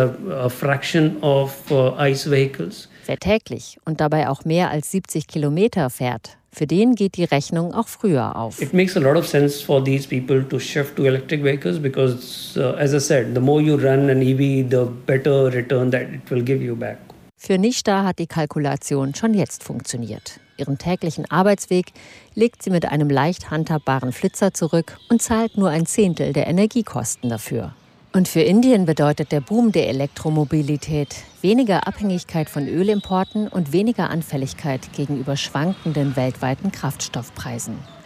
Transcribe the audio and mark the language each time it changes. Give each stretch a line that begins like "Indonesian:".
German: Wer täglich und dabei auch mehr als 70 Kilometer fährt, für den geht die Rechnung auch früher auf.
English: It makes a lot of sense for these people to shift to electric vehicles because, as I said, the more you run an EV, the better return that it will give you back.
German: Für Nishtha hat die Kalkulation schon jetzt funktioniert. Ihren täglichen Arbeitsweg legt sie mit einem leicht handhabbaren Flitzer zurück und zahlt nur ein Zehntel der Energiekosten dafür. Und für Indien bedeutet der Boom der Elektromobilität weniger Abhängigkeit von Ölimporten und weniger Anfälligkeit gegenüber schwankenden weltweiten Kraftstoffpreisen.